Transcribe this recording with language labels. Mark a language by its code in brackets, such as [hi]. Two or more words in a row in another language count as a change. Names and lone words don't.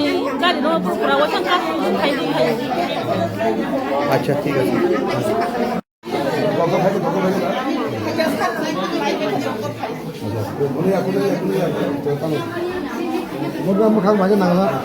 [bn] Acha ঠিক আছে [brx] मोखां माजे नांला